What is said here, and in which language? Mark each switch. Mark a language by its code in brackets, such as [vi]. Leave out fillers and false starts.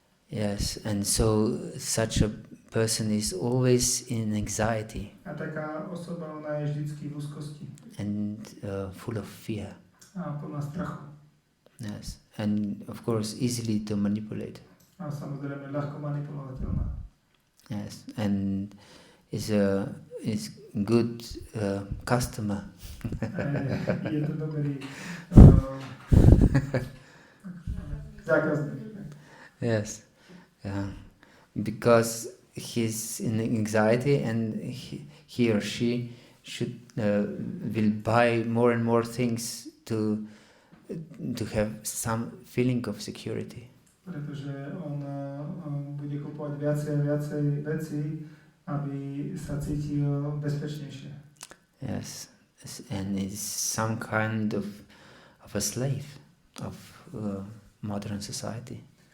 [en] Yes, and so such a person is always in anxiety [sk] A taká osoba, ona je vždycky v úzkosti [en] and full of fear. [sk] a plná strachu. [en] Yes, and of course easily to manipulate. [sk] A samozrejme ľahko manipulovateľná. [en] Yes, and is good customer. [sk] Je to dobrý zákazník. [en] Yes, because he's in anxiety and he or she will buy more and more things to have some feeling of security. [sk] Pretože on bude kupovať viacej a viacej veci, aby sa cítil bezpečnejšie. [en] Yes, and is some kind of a slave of modern society.